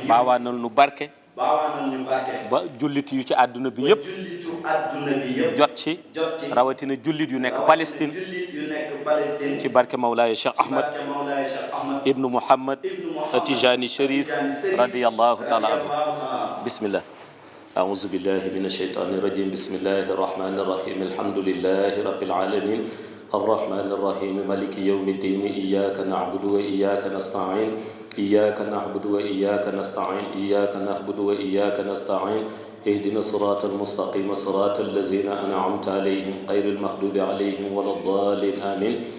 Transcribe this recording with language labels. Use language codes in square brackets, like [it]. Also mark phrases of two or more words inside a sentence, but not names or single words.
[wo] baawaanal nu barke baawaanal ñu barke. ba jullit yu ci àdduna bi yëpp jullitu àdduna bi yëpp. jot ci jot ci. rawatina jullit yu nekk Palestine jullit yu nekk Palestine. ci barke Mawlaaya Cheikh Ahmad barke Mawlaay Cheikh Ahmad. [ar] ابن محمد التجاني الشريف رضي الله تعالى عنه بسم الله أعوذ بالله من الشيطان الرجيم بسم الله الرحمن الرحيم الحمد لله رب العالمين الرحمن الرحيم مالك يوم الدين إياك نعبد وإياك نستعين إياك نعبد وإياك نستعين إياك نعبد وإياك نستعين اهدنا الصراط المستقيم صراط الذين أنعمت عليهم غير المغضوب عليهم ولا الضالين آمين